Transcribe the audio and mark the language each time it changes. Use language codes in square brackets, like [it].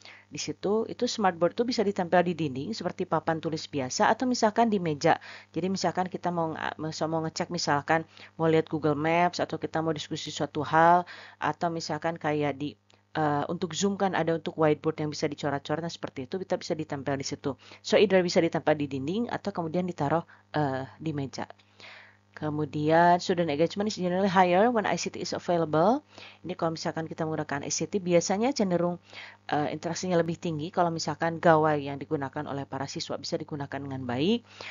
[id] Di situ, itu smartboard itu bisa ditempel di dinding seperti papan tulis biasa atau misalkan di meja. Jadi misalkan kita mau ngecek misalkan mau lihat Google Maps atau kita mau diskusi suatu hal atau misalkan kayak di untuk Zoom kan ada untuk whiteboard yang bisa dicoret-coret, nah seperti itu kita bisa ditempel di situ. [en] So either [id] bisa ditempel di dinding atau kemudian ditaruh di meja. Kemudian [en] student engagement is generally higher when ICT is available. [id] Ini kalau misalkan kita menggunakan ICT biasanya cenderung interaksinya lebih tinggi kalau misalkan gawai yang digunakan oleh para siswa bisa digunakan dengan baik.